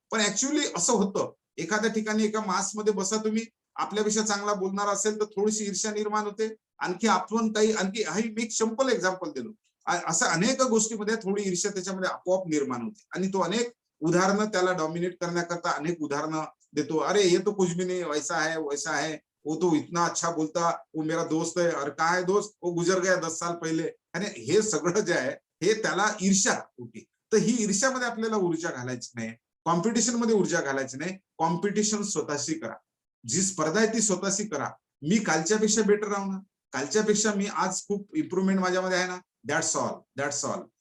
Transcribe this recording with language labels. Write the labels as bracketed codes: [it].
[mr] पण ऍक्च्युअली असं होतं, एखाद्या ठिकाणी एका मासमध्ये बसा तुम्ही, आपल्यापेक्षा चांगला बोलणार असेल तर थोडीशी ईर्ष्या निर्माण होते. आणखी आपण काही मी एक सिंपल एक्झाम्पल दिलो, असं अनेक गोष्टीमध्ये थोडी ईर्ष्या त्याच्यामध्ये आपोआप निर्माण होते. आणि तो अनेक उदाहरणं त्याला डॉमिनेट करण्याकरता अनेक उदाहरणं देतो. [hi] अरे ये तो कुछ भी नहीं, वैसा है वैसा है, वो तो इतना अच्छा बोलता, वो मेरा दोस्त है. अरे काय है दोस्त, वो गुजर गया 10 साल पहिले. [mr] आणि हे सगळं जे आहे हे त्याला ईर्ष्या होती. तर ही ईर्ष्यामध्ये आपल्याला ऊर्जा घालायची नाही, कॉम्पिटिशन मध्ये ऊर्जा घालायची नाही. कॉम्पिटिशन स्वतःशी करा, जी स्पर्धा आहे ती स्वतःशी करा. मी कालच्यापेक्षा बेटर राहू ना, कालच्यापेक्षा मी आज खूप इम्प्रुव्हमेंट माझ्यामध्ये आहे ना, [en] That's all, that's all.